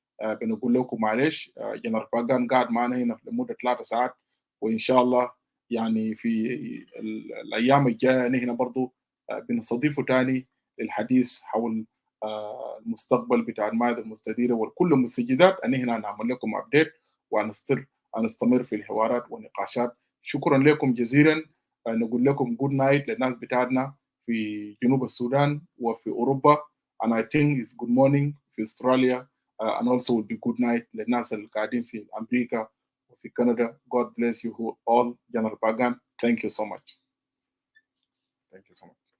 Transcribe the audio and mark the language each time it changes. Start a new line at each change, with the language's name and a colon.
Arabic: بنقول لكم معلش. جنرال باغان قاعد معنا هنا لمدة 3 ساعات، وإن شاء الله يعني في الأيام الجاية هنا برضو بنستضيفه تاني للحديث حول المستقبل بتاع المائدة المستديرة وكل المستجدات. أنا هنا نعمل لكم أبديت ونستمر في الحوارات والنقاشات. شكرا لكم جزيلا. نقول لكم
English: good night
Arabic: للناس بتاعتنا في جنوب السودان وفي أوروبا.
English: and I think it's good morning
Arabic: في أستراليا.
English: and also will be good night
Arabic: للناس اللي قاعدين في أمريكا وفي كندا.
English: God bless you all. General Pagan, thank you so much. Thank you so much.